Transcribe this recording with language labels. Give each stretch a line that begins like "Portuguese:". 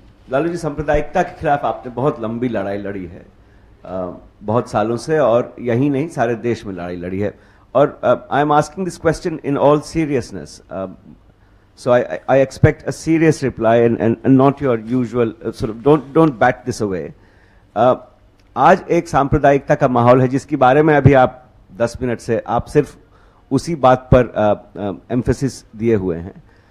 Hindi: लालू जी, सांप्रदायिकता के खिलाफ आपने बहुत लंबी लड़ाई लड़ी है, बहुत सालों से, और यही नहीं सारे देश में लड़ाई लड़ी है।
English: और I am asking this question in all seriousness, so I expect a serious reply and not your usual sort of don't bat this away.
Hindi: आज एक सांप्रदायिकता का माहौल है जिसके बारे में अभी आप 10 मिनट से आप सिर्फ उसी बात पर एम्फेसिस दिए हुए हैं।